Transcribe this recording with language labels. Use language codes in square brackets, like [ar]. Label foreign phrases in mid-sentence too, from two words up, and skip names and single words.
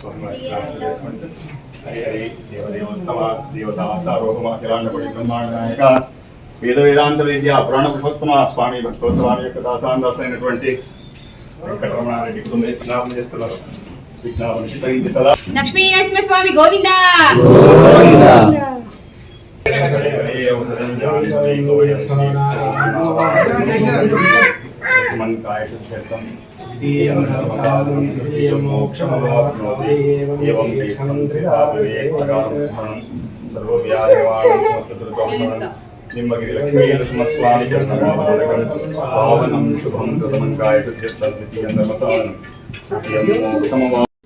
[sa] हरि देवदेवोत्तम देवता सार्वभौमाखिलाण्डपरिब्रह्माण्डनायक वेद वेदांत विद्या पुराण पुरुषोत्तम स्वामी भक्तोत्तमानि [te] యొక్క దాసాందాసైనటువంటి వెంకటరమణారెడ్డి కుటుంబ విజ్ఞాపన చేస్తున్నారు. విజ్ఞాపన చిత్తగించి సదా లక్ష్మీ నరసింహస్వామి గోవిందా [sa] मन काय शुद्धम मोक्षमवाप्नोति एवं सर्वव्याधिवाणं समस्तदुर्गमनं निम्बगिरि लक्ष्मी नरसिंहस्वामी चरणपादकं पावनं शुभं कृतं काय शुद्धं द्वितीयं धर्मसाधनं तृतीयं मोक्षमवाप्नोति